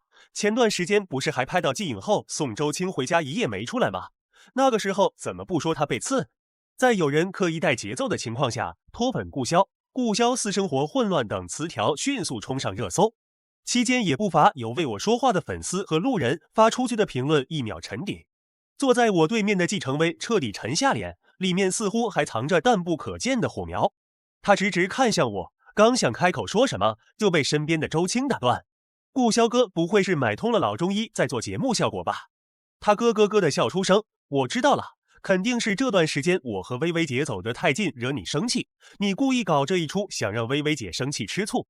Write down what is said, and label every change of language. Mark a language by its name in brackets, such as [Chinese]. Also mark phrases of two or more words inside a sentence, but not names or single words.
[Chinese] 前段時間不是還拍到季影後送周青回家一夜沒出來嗎？那個時候怎麼不說他被刺？在有人刻意帶節奏的情況下，脫粉顧蕭私生活混亂等詞條迅速衝上熱搜。期間也不乏有為我說話的粉絲和路人發出去的評論1秒沉底。坐在我對面的季承威徹底沉下臉，裡面似乎還藏着淡不可見的火苗。他直直看向我，剛想開口說什麼，就被身邊的周青打斷。顧蕭哥不會是買通了老中醫在做節目效果吧？他咯咯咯的笑出聲，我知道了，肯定是這段時間我和薇薇姐走得太近，惹你生氣，你故意搞這一出，想讓薇薇姐生氣吃醋。